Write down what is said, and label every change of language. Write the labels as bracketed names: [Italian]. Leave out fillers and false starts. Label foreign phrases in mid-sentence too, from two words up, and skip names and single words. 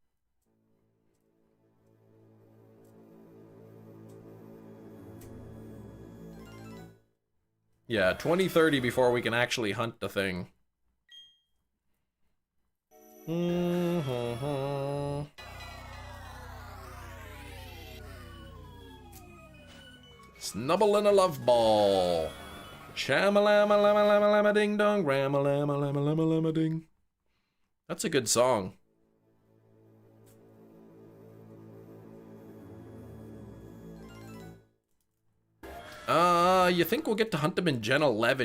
[English] Yeah, 2030 before we can actually hunt the thing. Snubble in a Love Ball. Shamalama lama lama lama ding dong, rama lama lama lama lama ding. That's a good song. You think we'll get to hunt them in Gen 11?